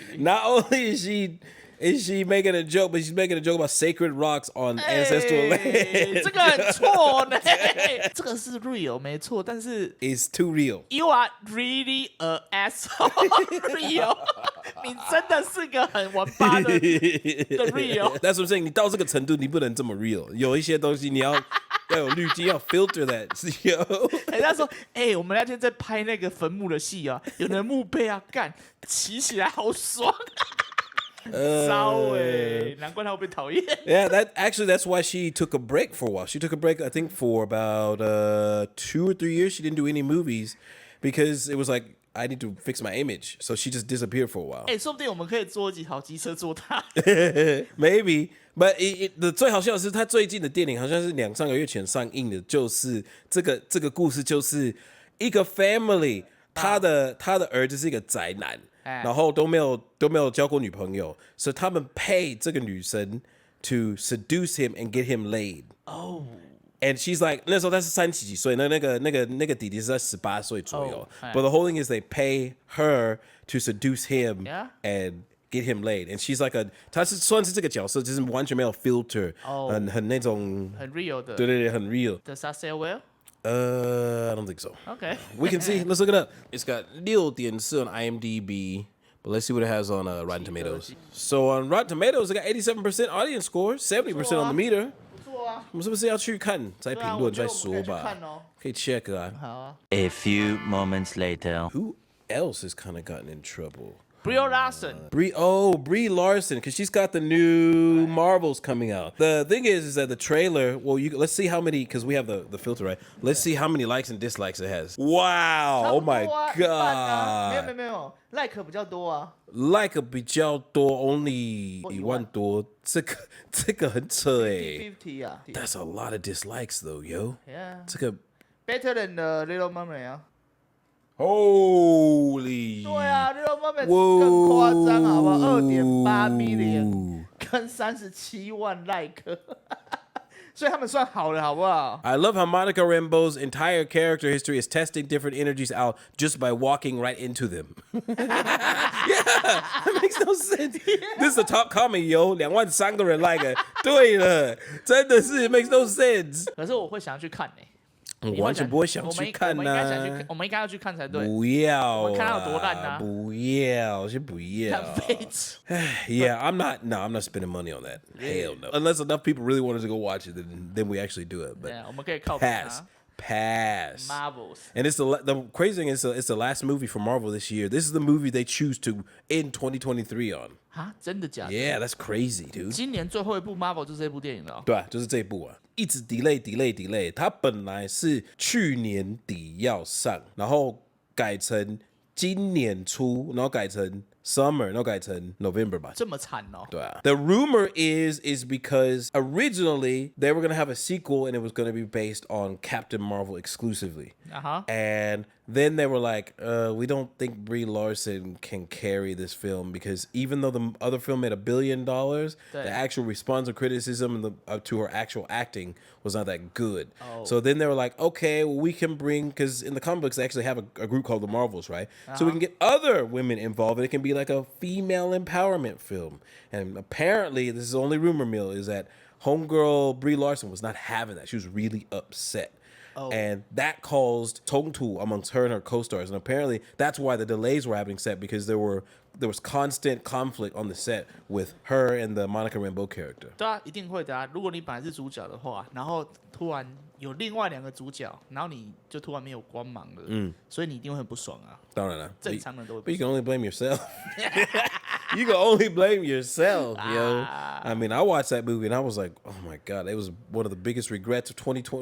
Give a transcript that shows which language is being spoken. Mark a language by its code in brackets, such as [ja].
[en] Not only is she making a joke, but she's making a joke about sacred rocks on ancestral land. [zh] 这个很错呢，这个是 real 没错，但是 [en] it's too real. You are really a asshole, real. [zh] 你真的是个很王八的 real. [en] That's what I'm saying. [zh] 你到这个程度，你不能这么 real. 有一些东西你要有滤镜，要 [en] filter that. [zh] 是有。他说，我们那天在拍那个坟墓的戏啊，有人墓碑啊，干骑起来好爽。难怪他会被讨厌。 [en] Yeah, that's why she took a break for a while. She took a break, I think, for about 2 or 3 years. She didn't do any movies because it was like I need to fix my image. So she just disappeared for a while. [zh] 说不定我们可以做几好机车做他。 [en] Maybe, but [zh] 最好笑的是，他最近的电影好像是2-3个月前上映的，就是这个故事就是一个 family， 他的儿子是一个宅男。然后都没有交过女朋友，所以他们 pay 这个女生 [en] to seduce him and get him laid. And she's like [zh] 那时候他是30几岁，那个弟弟是在18岁左右。 [en] But the whole thing is they pay her to seduce him and get him laid. And she's like [zh] 她是算是这个角色，就是完全没有 filter， 很那种很 real 的。对，很 real. [en] Does that say well? I don't think so. Okay. We can see. Let's look it up. It's got 6.4 on IMDb, but let's see what it has on Rotten Tomatoes. So on Rotten Tomatoes, it got 87% audience score, 70% on the meter. [zh] 我们是不是要去看再评论再说吧？可以 check 啊。 [en] A few moments later. Who else has kind of gotten in trouble? Brie Larson. Brie Larson, because she's got the new Marvels coming out. The thing is that the trailer, let's see how many, because we have the filter, right? Let's see how many likes and dislikes it has. Wow, oh my god. [zh] 没有 like 比较多啊。 like 比较多 only 1万多，这个很扯欸。 50啊。 [en] That's a lot of dislikes though, yo. Yeah. [zh] 这个 [en] better than the Little Mermaid 啊。 Holy. [zh] 对啊 ，Little Mermaid 更夸张，好不好？2.8 million 跟37万 like， 所以他们算好了，好不好 [en] I love how Monica Rambeau's entire character history is testing different energies out just by walking right into them. Yeah, that makes no sense. This is a top comment, yo. [zh] 23000个人 [en] like it. [zh] 对了，真的是 [en] it makes no sense. [zh] 可是我会想要去看呢。我完全不会想去看呐。我们应该要去看才对。不要，我们看它有多烂呐。不要，先不要。很废纸。 [en] Yeah, I'm not spending money on that. Hell no. Unless enough people really wanted to go watch it, then we actually do it. But [zh] 我们可以靠 [en] pass. Marvels. And it's the crazy thing is it's the last movie for Marvel this year. This is the movie they choose to end 2023 on. [zh] 啊，真的假的 [en] Yeah, that's crazy, dude. [zh] 今年最后一部 Marvel 就是这部电影了。对啊，就是这一部啊，一直 delay。它本来是去年底要上，然后改成今年初，然后改成 summer， 然后改成 November 吧。这么惨哦。对啊。 [en] The rumor is because originally they were gonna have a sequel and it was gonna be based on Captain Marvel exclusively. And then they were like, we don't think Brie Larson can carry this film because even though the other film made $1 billion, the actual response and criticism to her actual acting was not that good. So then they were like, okay, well, we can bring, because in the comic books they actually have a group called the Marvels, right? So we can get other women involved and it can be like a female empowerment film. And apparently, this is only rumor mill, is that homegirl Brie Larson was not having that. She was really upset. And that caused 冲突 amongst her and her co-stars. And apparently that's why the delays were happening set, because there was constant conflict on the set with her and the Monica Rambeau character. [zh] 对啊，一定会的啊。如果你本来是主角的话，然后突然有另外2个主角，然后你就突然没有光芒了，所以你一定会很不爽啊。当然了，正常人都会。 [en] But you can only blame yourself. You can only blame yourself, yo. I mean, I watched that movie and I was like, oh my god, it was one of the biggest regrets of 2020.